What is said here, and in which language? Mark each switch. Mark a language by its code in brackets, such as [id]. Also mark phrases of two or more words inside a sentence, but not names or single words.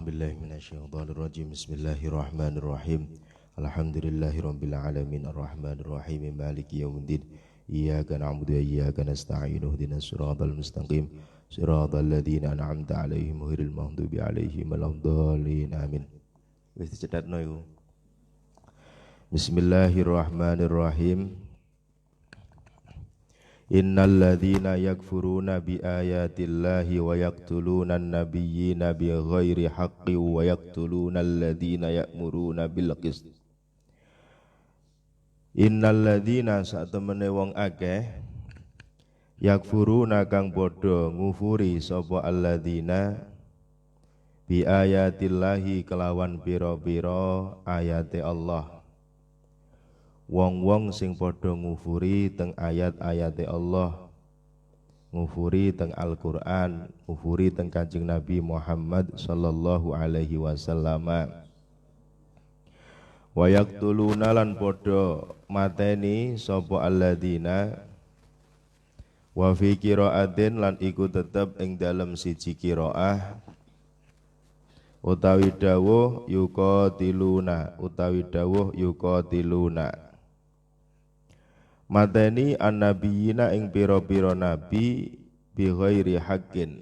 [ar] بالله من الشيطان الرجيم. بسم الله الرحمن الرحيم. الحمد لله رب العالمين الرحمن الرحيم مالك يوم الدين. إياك نعبد وإياك نستعين. اهدنا الصراط المستقيم. صراط الذين أنعمت عليهم غير المغضوب عليهم ولا الضالين. [jv] Amin. Wis dicethatno iku. [ar] Bismillahirrahmanirrahim. إن الذين يكفرون بآيات الله ويقتلون النبيين بغير حق ويقتلون الذين يأمرون بالقسط. إن الذين [jv] satemene wong akeh yakfuruna kang padha ngufuri sapa alladzina [ar] بآيات الله [jv] kelawan pira-pira ayate Allah. Wong-wong sing padha ngufuri teng ayat-ayate Allah, ngufuri teng Al-Qur'an, ngufuri teng Kanjeng Nabi Muhammad [ar] صلى الله عليه وسلم. ويقتلون [jv] lan padha mateni sapa [ar] الذين وفي قراءة [jv] lan iku tetep ing dalem siji qiraah utawi dawuh yuqatiluna mateni annabiyina ing pira-pira nabi [ar] بغير حق.